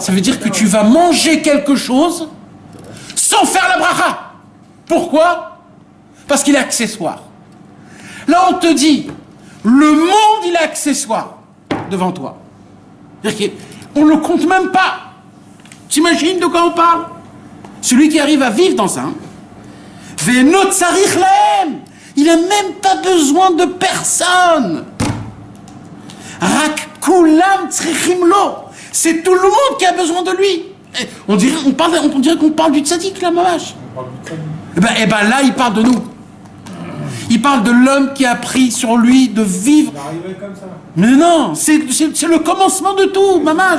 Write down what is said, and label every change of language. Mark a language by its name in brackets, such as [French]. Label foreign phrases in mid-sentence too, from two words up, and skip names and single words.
[French] Ça veut dire que tu vas manger quelque chose sans faire la bracha. Pourquoi? Parce qu'il est accessoire. Là, on te dit, le monde, il est accessoire devant toi. C'est-à-dire qu'on ne le compte même pas. T'imagines de quoi on parle? Celui qui arrive à vivre dans ça. [Hebrew] ואינו צריך להם. [French] Il n'a même pas besoin de personne. [Hebrew] רק כולם צריכים לו. [French] C'est tout le monde qui a besoin de lui. On dirait qu'on parle du tzaddik, là, mamash. Et ben là, il parle de nous. Il parle de l'homme qui a pris sur lui de vivre. Il va arriver comme ça. Mais non, c'est le commencement de tout, mamash.